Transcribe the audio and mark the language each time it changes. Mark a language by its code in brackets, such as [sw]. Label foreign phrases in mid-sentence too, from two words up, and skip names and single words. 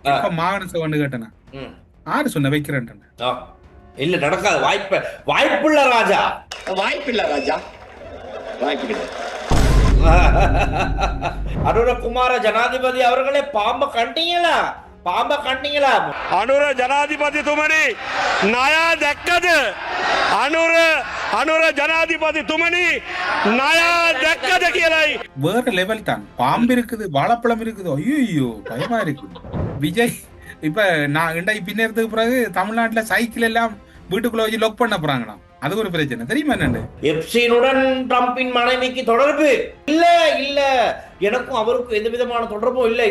[ta] இப்ப மாகாண சபைன்னு கேட்டேனா ம். ஆறு சொன்ன வைக்கிறேன். ஆ. இல்ல நடக்காது. வாய்ப்பில்ல ராஜா. வாய்ப்பில்லை ராஜா, வாய்ப்பில்லை. அனுரகுமார ஜனாதிபதி அவர்களே பாம்ப கண்டீங்களா? பாம்ப கண்டீங்களா? [si] අනුර ජනාධිපතිතුමනි ණය දැක්කද? අනුර ජනාධිපතිතුමනි ණය දැක්කද කියලයි. [ta] வேற லெவல் தான். பாம்பு இருக்குது, வாழைப்பழம் இருக்குது. ஐயோ பயமா இருக்கு. விஜய் இப்ப நான் இன்றைக்கு பின்னேறதுக்கு பிறகு தமிழ்நாட்டுல சைக்கிள் எல்லாம் வீட்டுக்குள்ள வச்சு லொக் பண்ண போறாங்களாம். அது ஒரு பிரச்சனை தெரியுமா? என்னண்டு எப்ஸ்டீனுடன் ட்ரம்பின் மனைவிக்கு தொடர்பு இல்ல. இல்ல, எனக்கும் அவருக்கும் எந்த விதமான தொடர்பும் இல்ல.